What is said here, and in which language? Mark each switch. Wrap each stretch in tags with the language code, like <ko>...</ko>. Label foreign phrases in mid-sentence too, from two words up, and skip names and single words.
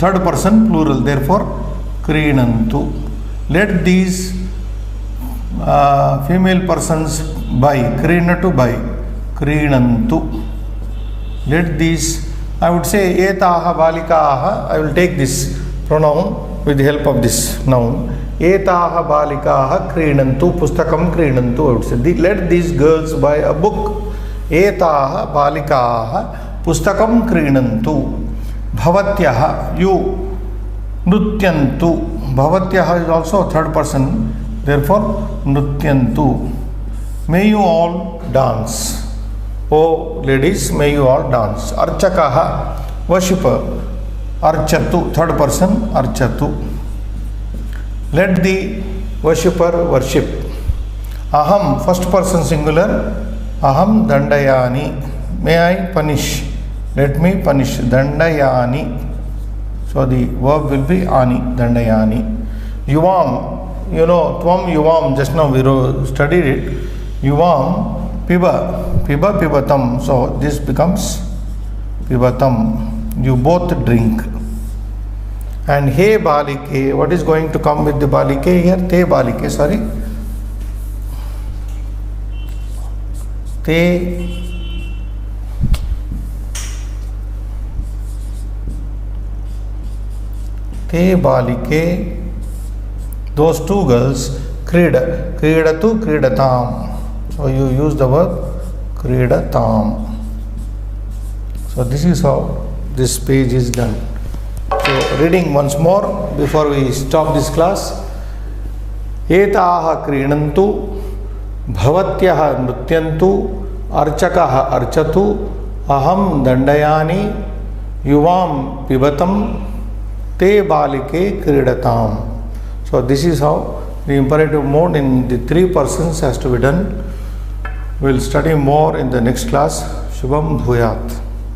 <en>Third person plural, therefore krinantu. Let these female persons buy. Krina to buy. Krinantu. Let these, I would say</en> <sa>etaha balikaha.</sa> <en>I will take this pronoun with the help of this noun.</en> <sa>Etaha balikaha krinantu, pustakam krinantu,</sa> <en>I would say. Let these girls buy a book.</en> <sa>Etaha balikaha pustakam krinantu. Bhavatyaha, you. Nutyantu.</sa> <en>Bhavatyaha is also a third person. Therefore, nutyantu. May you all dance. Oh ladies, may you all dance.</en> <sa>Archakaha, worshipper.</sa> <en>Archatu, third person, archatu. Let the worshipper worship. Aham, first person singular.</en> <sa>Aham dandayani.</sa> <en>May I punish? Let me punish. Dandayani. So the verb will be</en> <sa>ani, dandayani.</sa> <en>Yuvam, you know,</en> <sa>tvam yuvam,</sa> <en>just now we studied it.</en> <sa>Yuvam, piba, piba pibatam.</sa> <en>So this becomes pibatam. You both drink. And</en> <sa>he balike,</sa> <en>what is going to come with the balike here?</en> <sa>Te balike,</sa> <en>sorry.</en> <sa>Te balike,</sa> <en>those two girls,</en> <sa>krida, kridatu, kridatam.</sa> <en>So you use the verb kridatam. So this is how this page is done. So reading once more before we stop this class.</en> <sa>Etaha krinantu, bhavatyaha nrityantu, archakaha archatu, aham dandayani, yuvam pibatam, te balike kridatam.</sa> <en>So this is how the imperative mode in the three persons has to be done. We will study more in the next class.</en> <sa>Shubham Bhuyat.</sa>